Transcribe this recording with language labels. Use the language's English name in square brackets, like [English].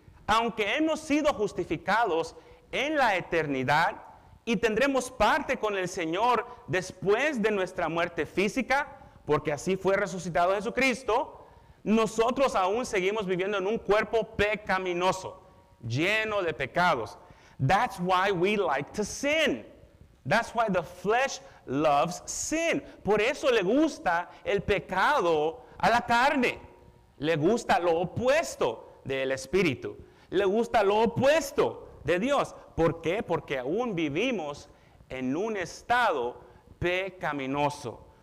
[Spanish] Aunque hemos sido justificados en la eternidad y tendremos parte con el Señor después de nuestra muerte física, porque así fue resucitado Jesucristo, nosotros aún seguimos viviendo en un cuerpo pecaminoso, lleno de pecados. [English] That's why we like to sin. That's why the flesh loves sin. [Spanish] Por eso le gusta el pecado a la carne. Le gusta lo opuesto del Espíritu. Le gusta lo opuesto de Dios. ¿Por qué? Porque aún vivimos en un estado pecaminoso.